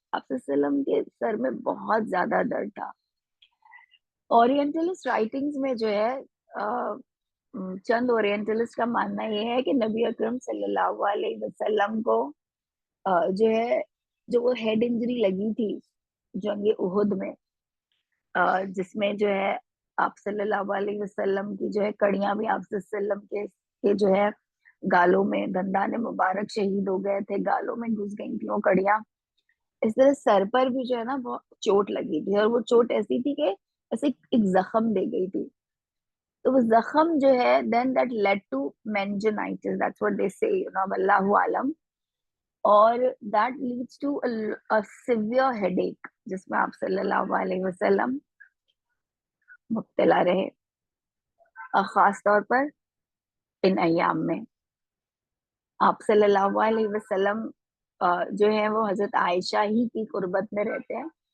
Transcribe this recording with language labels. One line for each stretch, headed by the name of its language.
Urdu: آپ صلی اللہ علیہ وسلم کے سر میں بہت زیادہ درد تھا. اورینٹلسٹ رائٹنگز میں جو ہے چند اورینٹلسٹ کا ماننا یہ ہے کہ نبی اکرم صلی اللہ علیہ وسلم کو جو ہے جو وہ ہیڈ انجری لگی تھی جنگ احد میں، جس میں جو ہے آپ صلی اللہ علیہ وسلم کی جو ہے کڑیاں بھی آپ صلی اللہ علیہ وسلم کے جو ہے گالوں میں، دندان مبارک شہید ہو گئے تھے، گالوں میں گھس گئی تھی وہ کڑیاں. اس طرح سر پر بھی جو ہے نا بہت چوٹ لگی تھی، اور وہ چوٹ ایسی تھی کہ ایسے ایک زخم دے گئی تھی. تو وہ زخم جو ہے
English: then that led to meningitis, that's what they say, واللہ عالم.
Urdu: اور
English: that leads to a severe headache
Urdu: جس میں آپ صلی اللہ علیہ وسلم مبتلا رہے، اور خاص طور پر ان ایام میں. آپ صلی اللہ علیہ وسلم جو ہے وہ حضرت عائشہ ہی کی قربت میں رہتے ہیں.